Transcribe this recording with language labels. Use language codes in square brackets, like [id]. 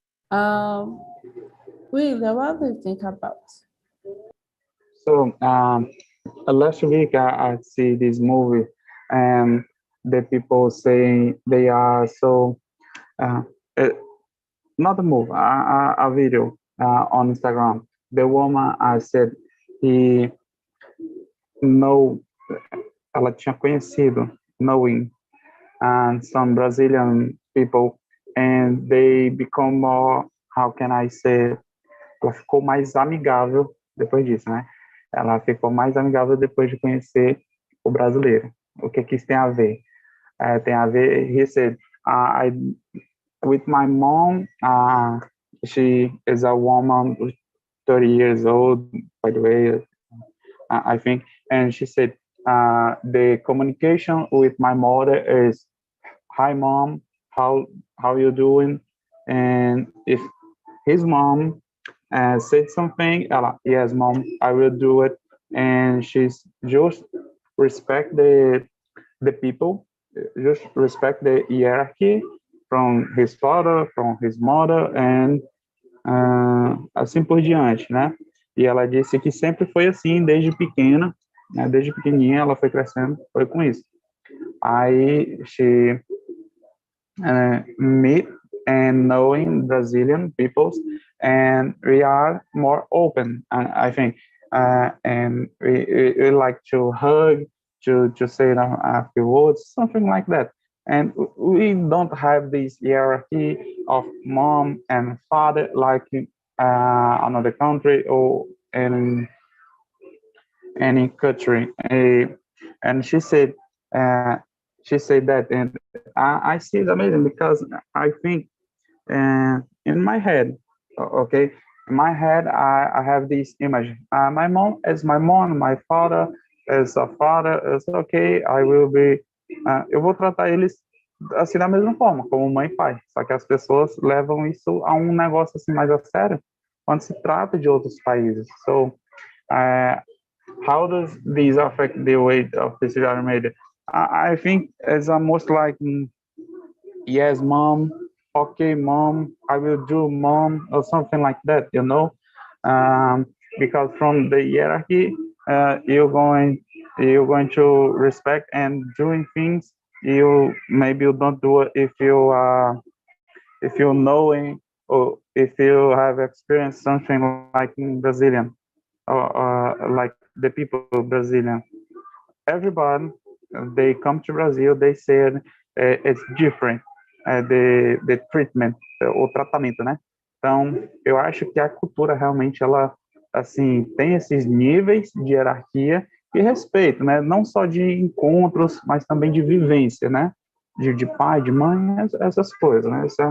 [en] Um, Will, what do you think about? So last week I see this movie, and the people say they are so uh, uh, not a movie, a video on Instagram. The woman I said he know, [pt] ela tinha conhecido, [en] knowing, and some Brazilian people, and they become more, how can I say, [pt] ela ficou mais amigável depois disso, né? Ela ficou mais amigável depois de conhecer o brasileiro. O que isso tem a ver? Tem a ver, [en] he said, with my mom, she is a woman 30 years old, by the way, I think, and she said, the communication with my mother is, hi mom, how you doing? And if his mom said something, yes mom, I will do it. And she's just respect the people, just respect the hierarchy from his father, from his mother, and [pt] assim por diante, né? E ela disse que sempre foi assim, desde pequena, né? Desde pequenininha ela foi crescendo, foi com isso. Aí, [en] she meet and knowing Brazilian peoples, and we are more open, I think, and we like to hug, to say a few words, something like that. And we don't have this hierarchy of mom and father like another country or in any country. And she said that, and I see it's amazing because I think in my head, okay, in my head, I have this image. My mom is my mom, my father is a father. It's okay. I will be. [pt] Eu vou tratar eles assim da mesma forma, como mãe e pai. Só que as pessoas levam isso a um negócio assim mais a sério quando se trata de outros países. [en] So, how does this affect the way of decision made? I think it's almost like, yes, mom, okay, mom, I will do, mom, or something like that, you know, because from the hierarchy, you're going to respect and doing things. Maybe you don't do it if you knowing or if you have experienced something like in Brazilian or like the people Brazilian. Everybody, they come to Brazil, they said it's different, the treatment, [pt] o tratamento, né? Então, eu acho que a cultura realmente, ela, assim, tem esses níveis de hierarquia e respeito, né? Não só de encontros, mas também de vivência, né? De pai, de mãe, essas coisas, né?